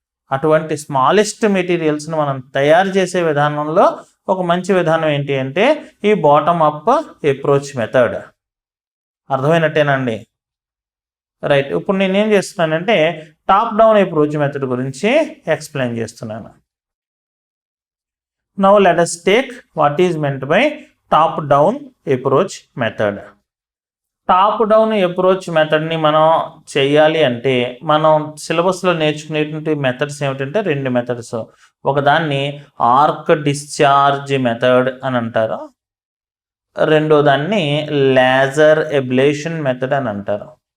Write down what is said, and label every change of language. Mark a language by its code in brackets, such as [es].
[te] అటువంటి స్మాలెస్ట్ మెటీరియల్స్ని మనం తయారు చేసే విధానంలో ఒక మంచి విధానం ఏంటి అంటే ఈ bottom up approach method. అర్థమైనట్టేనండి? Right. ఇప్పుడు నేనేం చేస్తున్నానంటే టాప్ డౌన్ అప్రోచ్ మెథడ్ గురించి ఎక్స్ప్లెయిన్ చేస్తున్నాను. [en] Now let us take what is meant by top down approach method. [te] Top down approach మెథడ్ని మనం చేయాలి అంటే మనం సిలబస్లో నేర్చుకునేటువంటి మెథడ్స్ ఏమిటంటే రెండు మెథడ్స్. ఒకదాన్ని ఆర్క్ డిశ్చార్జ్ మెథడ్ అని అంటారు, రెండో దాన్ని లేజర్ ఎబ్లేషన్ మెథడ్ అని అంటారు.